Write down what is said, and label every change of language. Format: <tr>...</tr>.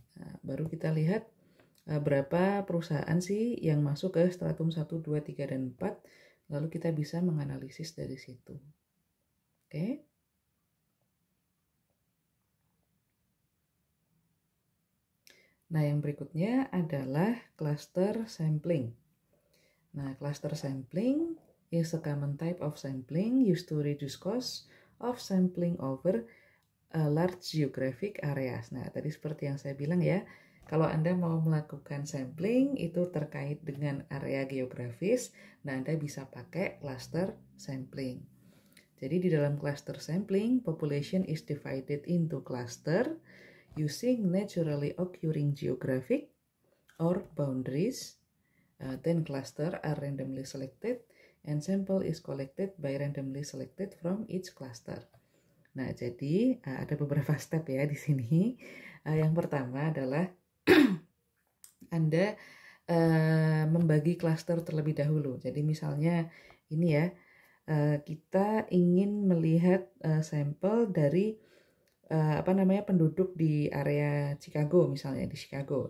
<id>Nah, baru kita lihat berapa perusahaan sih yang masuk ke stratum 1, 2, 3, dan 4. Lalu kita bisa menganalisis dari situ. Oke. Nah, yang berikutnya adalah cluster sampling.</id> <en>Nah, cluster sampling is a common type of sampling used to reduce cost of sampling over large geographic areas.</en> <id>Nah, tadi seperti yang saya bilang ya, kalau Anda mau melakukan sampling itu terkait dengan area geografis, nah Anda bisa pakai cluster sampling. Jadi di dalam</id> <en>cluster sampling, population is divided into cluster using naturally occurring geographic or boundaries. Then cluster are randomly selected and sample is collected by randomly selected from each cluster.</en> <id>Nah, jadi ada beberapa step ya di sini. Yang pertama adalah Anda membagi klaster terlebih dahulu. Jadi misalnya ini ya, kita ingin melihat sampel dari penduduk di area Chicago misalnya, di Chicago.</id>